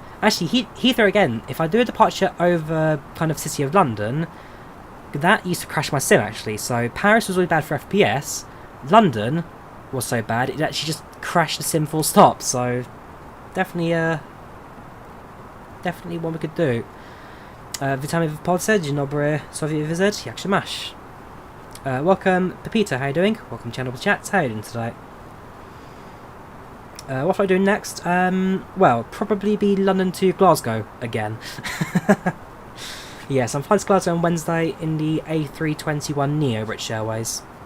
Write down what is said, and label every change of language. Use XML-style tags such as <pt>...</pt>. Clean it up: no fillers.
<en>Actually, Heathrow again, if I do a departure over kind of City of London, that used to crash my sim actually. So Paris was really bad for FPS, London was so bad it actually just crashed the sim full stop. So definitely definitely one we could do.</en> <pl>Witamy w Polsce, dzień dobry, Soviet visit, jak się masz?</pl> <en>Welcome, Pepita, how you doing? Welcome to Channel Chat, how you doing today? What am I doing next? Well, probably be London to Glasgow again. Yes, I'm flying to Glasgow on Wednesday in the A321neo British Airways.</en>